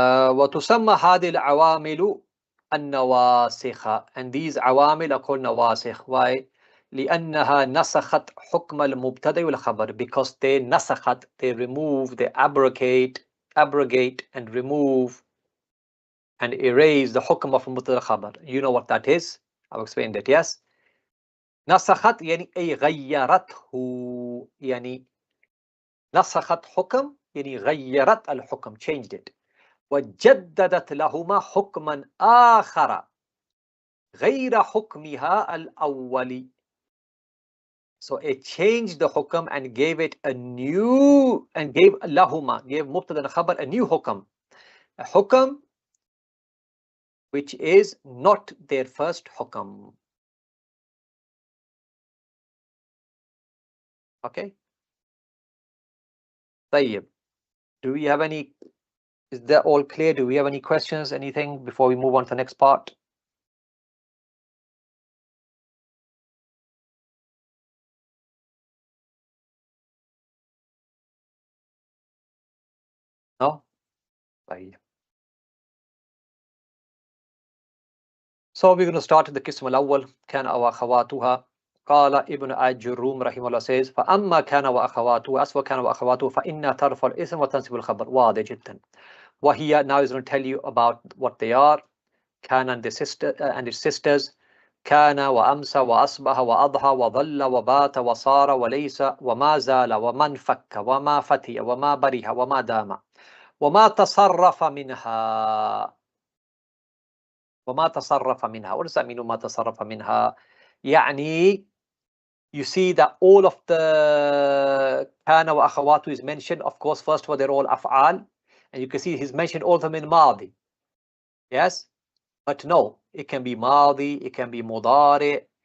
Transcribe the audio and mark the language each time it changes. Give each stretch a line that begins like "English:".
Arabic: وتسمى هذه العوامل النواسخ,
English: and these عوامل are called
Arabic: نواسخ.
English: Why?
Arabic: لأنها نسخت حكم المبتدأ والخبر,
English: because they نسخت, they remove, they abrogate and remove and erase the حكم of المبتدأ والخبر. You know what that is? I've explained it. Yes.
Arabic: نسخت يعني أي غيرته, يعني نسخت حكم يعني غيرت الحكم,
English: changed it.
Arabic: وجددت لهما حكما آخر غير حكمها الأول.
English: So it changed the hukam and gave it a new, and gave lahuma, gave mubtada and khabar a new hukam. A hukam which is not their first hukam. Okay.
Arabic: طيب.
English: Do we have any, is that all clear? Do we have any questions, anything before we move on to the next part? No?
Arabic: طيب.
English: So we're going to start with the qism al-awwal, كان أو أخواتها.
Arabic: قال ابن آجروم رحمه الله
English: says
Arabic: فأما كان وأخواته, أسوأ كان وأخواته فإنها ترفع الاسم وتنصب الخبر. واضح جدا.
English: وهي, now is going to tell you about what they are. كان and its sisters.
Arabic: كان وأمسى وأصبح وأضحى وظل وبات وصار وليس وما زال وما انفك وما فتي وما برح وما دام وما تصرف منها. وما تصرف منها.
English: What does that mean?
Arabic: وما تصرف منها.
English: يعني you see that all of the كان وأخواته is mentioned. Of course, first of all, they're all أفعال. And you can see he's mentioned all of them in ماضي. Yes? But no, it can be ماضي, it can be مضارع.